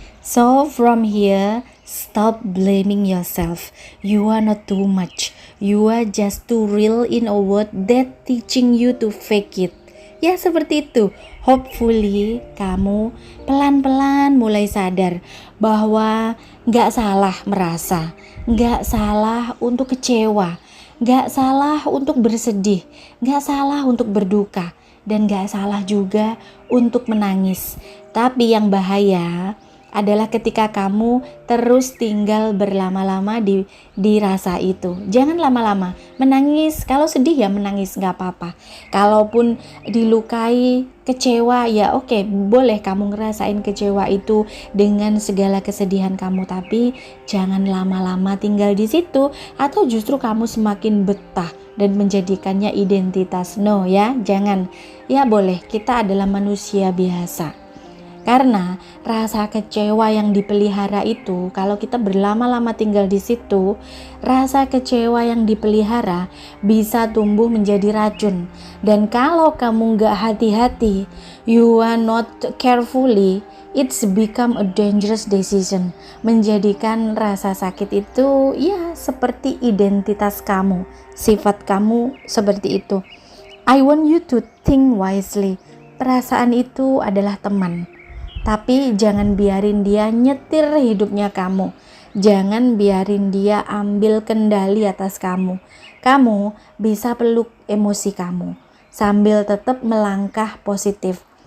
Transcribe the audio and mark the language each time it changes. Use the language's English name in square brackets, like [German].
[English] So from here, stop blaming yourself. You are not too much. You are just too real in a world that teaching you to fake it. [Indonesian] Ya seperti itu. Hopefully kamu pelan-pelan mulai sadar bahwa gak salah merasa, gak salah untuk kecewa, gak salah untuk bersedih, gak salah untuk berduka, dan gak salah juga untuk menangis. Tapi yang bahaya adalah ketika kamu terus tinggal berlama-lama di rasa itu. Jangan lama-lama menangis. Kalau sedih ya menangis, gak apa-apa. Kalaupun dilukai, kecewa, ya oke, boleh kamu ngerasain kecewa itu dengan segala kesedihan kamu, tapi jangan lama-lama tinggal di situ atau justru kamu semakin betah dan menjadikannya identitas. No ya, jangan. Ya boleh, kita adalah manusia biasa. Karena rasa kecewa yang dipelihara itu, kalau kita berlama-lama tinggal di situ, rasa kecewa yang dipelihara bisa tumbuh menjadi racun. Dan kalau kamu gak hati-hati, [English] you are not carefully, it's become a dangerous decision. [Indonesian] Menjadikan rasa sakit itu ya seperti identitas kamu, sifat kamu seperti itu. [English] I want you to think wisely. [Indonesian] Perasaan itu adalah teman. Tapi jangan biarin dia nyetir hidupnya kamu. Jangan biarin dia ambil kendali atas kamu. Kamu bisa peluk emosi kamu sambil tetap melangkah positif.